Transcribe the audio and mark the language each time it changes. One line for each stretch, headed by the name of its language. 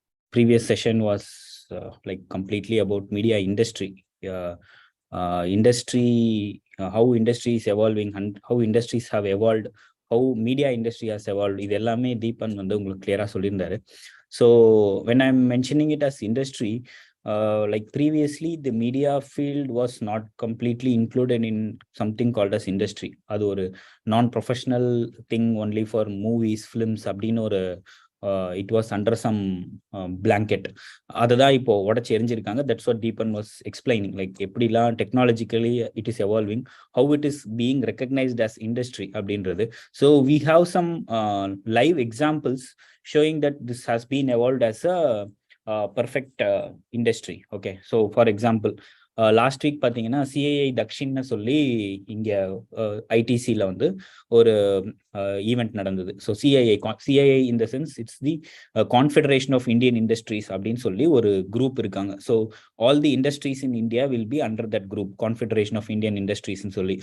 English: Previous session was like completely about media industry. How industry is evolving and how industries have evolved, how media industry has evolved.
Tamil: இது எல்லாமே தீபன் வந்து உங்களுக்கு கிளியரா சொல்லியிருந்தாரு.
English: So when I'm mentioning it as industry, like previously the media field was not completely included in something called as industry.
Tamil: அது ஒரு
English: non-professional thing only for movies, films
Tamil: அப்படின்னு ஒரு
English: it was under some blanket.
Tamil: அதுதான் இப்போ உடச்சு எரிஞ்சிருக்காங்க.
English: That's what Deepan was explaining, like
Tamil: எப்படிலாம்
English: technologically it is evolving, how it is being recognized as industry
Tamil: அப்படின்றது.
English: So we have some live examples showing that this has been evolved as a perfect industry. Okay, so for example,
Tamil: last week பார்த்தீங்கன்னா CII தக்ஷின்னு சொல்லி இங்கே ஐடிசியில் வந்து ஒரு event நடந்தது.
English: so CII in the sense it's the confederation of Indian industries
Tamil: அப்படின்னு சொல்லி ஒரு group இருக்காங்க.
English: So all the industries in India will be under that group, confederation of Indian இண்டஸ்ட்ரீஸ்ன்னு சொல்லி.